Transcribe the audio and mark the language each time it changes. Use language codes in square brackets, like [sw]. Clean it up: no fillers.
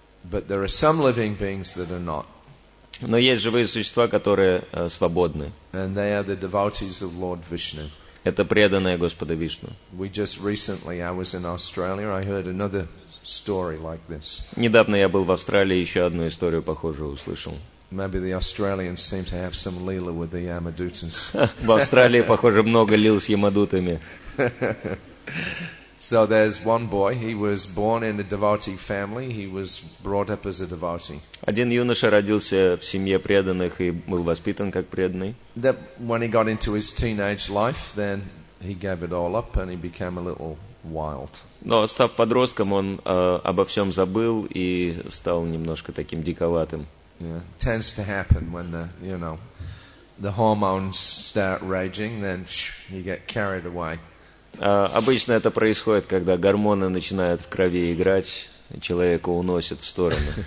[en] But there are some living beings that are not. [ru] Но есть живые существа, которые свободны. [en] And they are the devotees of Lord Vishnu. [ru] Это преданные Господа Вишну. [en] We just recently, I was in Australia, I heard another story like this. [ru] Недавно я был в Австралии, еще одну историю похожую услышал. [en] Maybe the Australians seem to have some leela with the Yamadutas. [ru] В Австралии, похоже, много лил с ямадутами. [en] So there's one boy, he was born in a devotee family, he was brought up as a devotee. [ru] Один юноша родился в семье преданных и был воспитан как преданный. [en] That when he got into his teenage life, then he gave it all up and he became a little wild. [ru] Но став подростком, он обо всем забыл и стал немножко таким диковатым. [en] Yeah, tends to happen when the hormones start raging, then you get carried away. [ru] Обычно это происходит, когда гормоны начинают в крови играть, человека уносят в сторону.